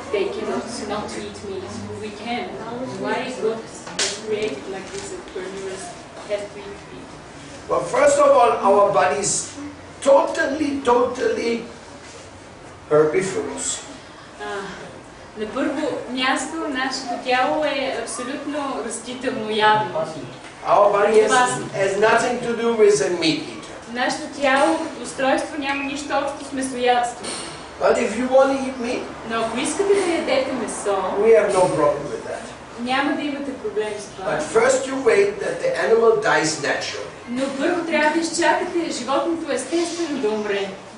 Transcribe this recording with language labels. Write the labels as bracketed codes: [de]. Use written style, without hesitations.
[en] They cannot not eat meat. We can. Why is God created like this? A carnivorous has to eat meat. Well, first of all, our body is totally herbivorous. [bg] На първо място, нашето тяло е абсолютно растително ядно. [en] Our body has nothing to do with a meat eater. [bg] Нашето тяло, устройство няма нищо общо с месоядство. [en] But if you want to eat meat, [bg] Но ако искате да ядете месо, [en] we have no problem with that. [bg] няма да имате проблем с това. [en] But first you wait that the animal dies naturally. [bg] Но първо трябва да изчакате животното естествено да умре.